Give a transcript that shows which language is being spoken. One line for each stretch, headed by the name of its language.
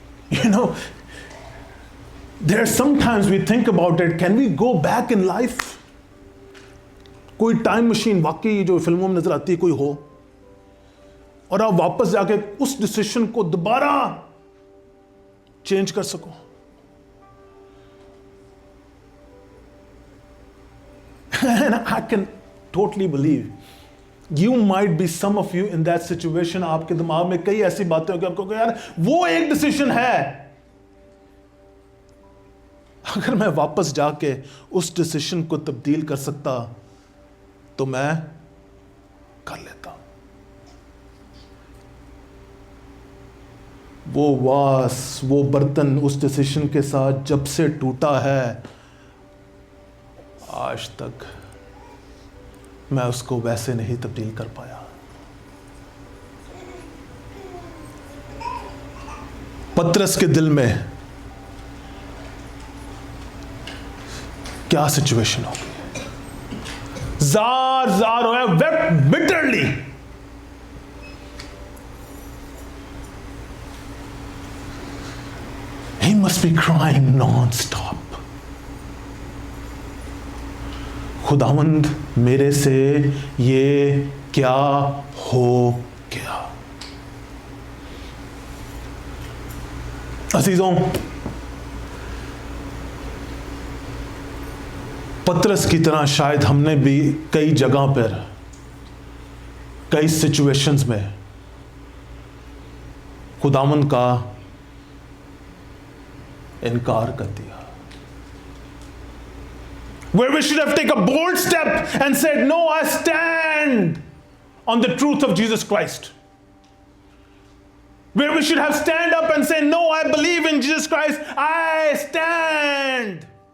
English: You know, there are sometimes we think about it, can we go back in life?
Hindi: कोई time machine वाकई जो फिल्मों में नजर आती है कोई हो, और आप वापस जाके उस डिसीजन को दोबारा चेंज कर सको।
English: And I can totally believe you might be some of you in that situation.
Hindi: आपके दिमाग में कई ऐसी बातें होंगी, आपको यार वो एक डिसीजन है, अगर मैं वापस जाके उस डिसीजन को तब्दील कर सकता तो मैं कर लेता। वो वास, वो बर्तन उस डिसीजन के साथ जब से टूटा है, आज तक मैं उसको वैसे नहीं तब्दील कर पाया। पतरस के दिल में क्या सिचुएशन होगी? जार जार हो,
English: wept bitterly. He must be crying non-stop.
Hindi: खुदावंद मेरे से ये क्या हो गया? अजीजों, पतरस की तरह शायद हमने भी कई जगह पर, कई सिचुएशंस में खुदावंद का इनकार कर दिया.
English: Where we should have taken a bold step and said, no, I stand on the truth of Jesus Christ. Where we should have stand up and say, no, I believe in Jesus Christ, I stand.